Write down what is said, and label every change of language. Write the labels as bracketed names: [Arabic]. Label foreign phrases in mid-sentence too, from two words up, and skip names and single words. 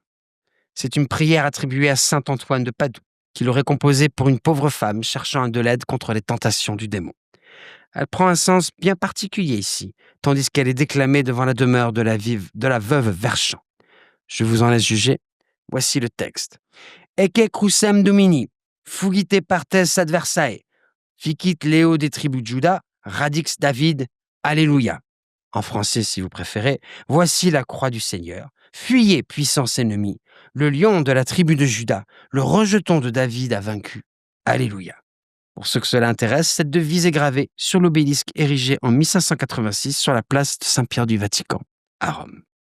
[French] C'est une prière attribuée à saint Antoine de Padoue, qu'il aurait composée pour une pauvre femme cherchant de l'aide contre les tentations du démon. Elle prend un sens bien particulier ici, tandis qu'elle est déclamée devant la demeure de la veuve Verchamp. Je vous en laisse juger. Voici le texte. [Latin] Ecce crucem domini, fugite partes adversae, ficit Léo des tribus de Juda, radix David, alléluia. [French] En français, si vous préférez, voici la croix du Seigneur. Fuyez, puissance ennemie. Le lion de la tribu de Juda, le rejeton de David a vaincu. Alléluia. Pour ceux que cela intéresse, cette devise est gravée sur l'obélisque érigé en 1586 sur la place de Saint-Pierre du Vatican, à Rome.